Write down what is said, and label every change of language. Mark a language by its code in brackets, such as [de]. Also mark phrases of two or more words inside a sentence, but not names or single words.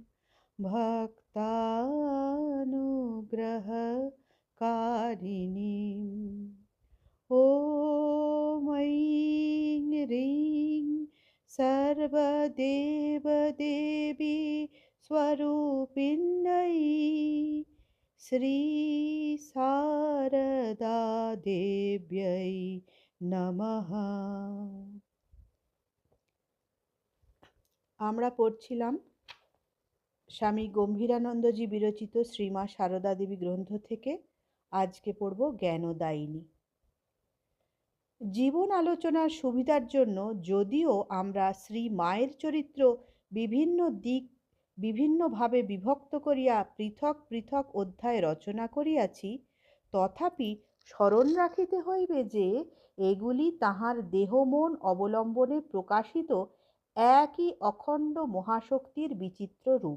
[sa] भक्तानुग्रहकारिणीम् ॐ ऐं ह्रीं सर्वदेवदेवी स्वरूपिण्यै श्रीशारदा देव्यै नमः। [bn] আমরা পড়ছিলাম স্বামী গম্ভীরানন্দজি বিরচিত শ্রীমা সারদা দেবী গ্রন্থ থেকে। আজকে পড়ব জ্ঞানদায়িনী। জীবন আলোচনার সুবিধার জন্য যদিও আমরা শ্রী মায়ের চরিত্র বিভিন্ন দিক বিভিন্নভাবে বিভক্ত করিয়া পৃথক পৃথক অধ্যায় রচনা করিয়াছি, তথাপি স্মরণ রাখিতে হইবে যে এগুলি তাহার দেহ মন অবলম্বনে প্রকাশিত একই অখণ্ড মহাশক্তির বিচিত্র রূপ।